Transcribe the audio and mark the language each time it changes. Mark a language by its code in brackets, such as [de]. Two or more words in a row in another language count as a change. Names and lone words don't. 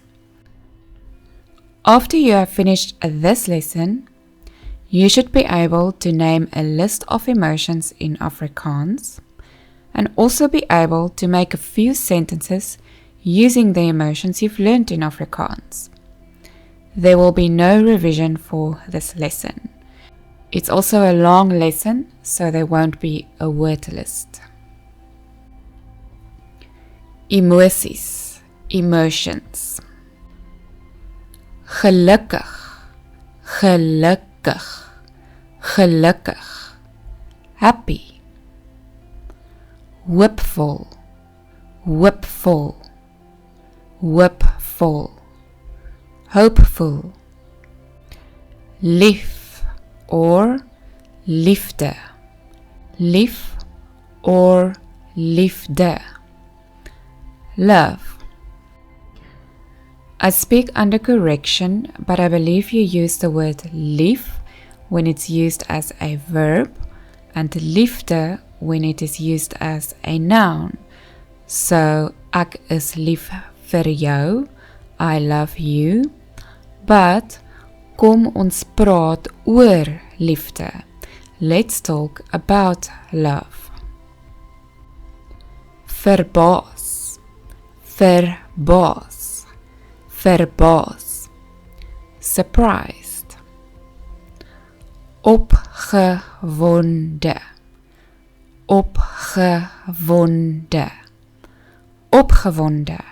[en] After you have finished this lesson, you should be able to name a list of emotions in Afrikaans and also be able to make a few sentences using the emotions you've learned in Afrikaans. There will be no revision for this lesson. It's also a long lesson, so there won't be a word list. [af] Emosies, emotions. Gelukkig, gelukkig, gelukkig. [en] Happy. [af] Hoopvol, hoopvol, hoopvol. [en] Hopeful. [af] Lief or liefde. Lief or liefde. [en] Love. I speak under correction, but I believe you use the word lief when it's used as a verb and liefde when it is used as a noun. So, [af] ek is lief vir jou, [en] I love you, but [af] kom ons praat oor liefde. [en] Let's talk about love. [af] Verbaas, verbaas, verbaas. [en] Surprised. [af] Opgewonde, opgewonde, opgewonde.